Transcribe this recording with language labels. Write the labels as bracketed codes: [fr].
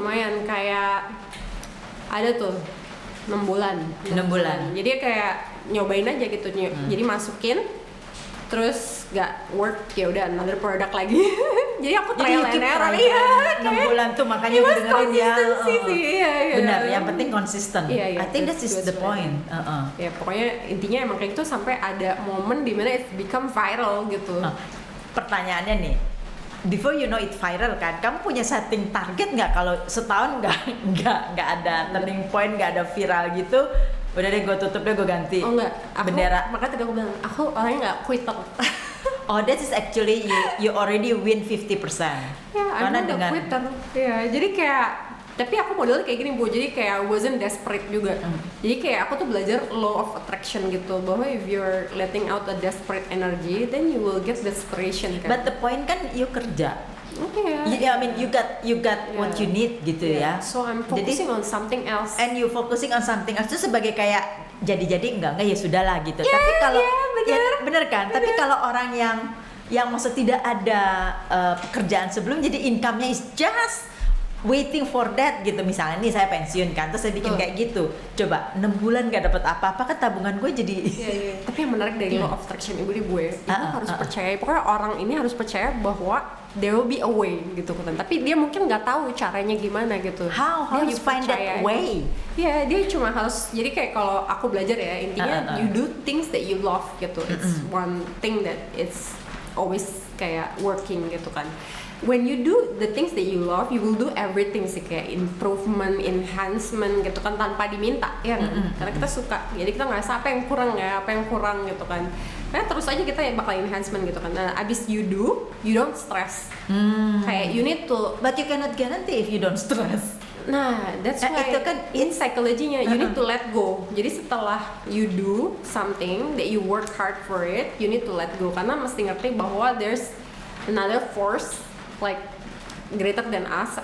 [id] lumayan, kayak ada tuh 6 bulan. Jadi kayak nyobain aja gitu, jadi masukin terus nggak work, ya udah another product lagi. Jadi aku trial and error. Iya, 6 bulan tuh makanya gue dengerin ya. Iya. Benar, yang penting konsisten. Iya, [en] I think that is the point. [id] Ya pokoknya intinya emang kayak gitu sampai ada momen dimana [en] it become viral [id] gitu. Pertanyaannya nih, [en] before you know it viral [id] kan, kamu punya setting target nggak kalau setahun nggak ada turning point, nggak ada viral gitu? Udah deh gue tutup deh, gue ganti. Oh enggak, bendera. Makanya tadi aku bilang, aku orangnya nggak quitter. [en] Oh, that is actually you already win 50%. [id] Ya, karena dengan quitter. Ya, jadi kayak, tapi aku modelnya kayak gini Bu, jadi kayak [en] wasn't desperate [id] juga. Jadi kayak aku tuh belajar [en] law of attraction gitu, bahwa if you're letting out a desperate energy, then you will get desperation kan. But the point kan you kerja. Yeah, I mean you got what you need [id] gitu ya. [en] So I'm focusing on something else. And you focusing on something else [id] itu sebagai kayak jadi enggak ya sudahlah gitu. Tapi kalau bener kan. Tapi kalau orang yang maksud tidak ada pekerjaan sebelum, jadi income-nya [en] is just waiting for that [id] gitu. Misalnya nih saya pensiun kan, terus saya bikin kayak gitu, coba 6 bulan gak dapat apa-apa, kan tabungan gue jadi Tapi yang menarik dari law of attraction ibu harus percaya, pokoknya orang ini harus percaya bahwa [en] there will be a way [id] gitu kan, tapi dia mungkin nggak tahu caranya gimana gitu. [en] How you find that way? [id] Dia cuma harus, jadi kayak kalau aku belajar ya, intinya [en] you do things that you love [id] gitu. [en] It's one thing that it's always [id] kayak working gitu kan. [en] When you do the things that you love, you will do everything sih, kayak improvement, enhancement gitu kan, [id] tanpa diminta ya kan? Karena kita suka, jadi kita ngerasa apa yang kurang gitu kan. Nah terus aja kita bakal enhancement gitu kan. Nah abis [en] you don't stress. Kayak you need to, but you cannot guarantee if you don't stress. Nah that's why [id] itu kan [en] in psychology-nya you need to let go. [id] Jadi setelah [en] you do something that you work hard for it, you need to let go, [id] karena mesti ngerti bahwa [en] there's another force like greater than us.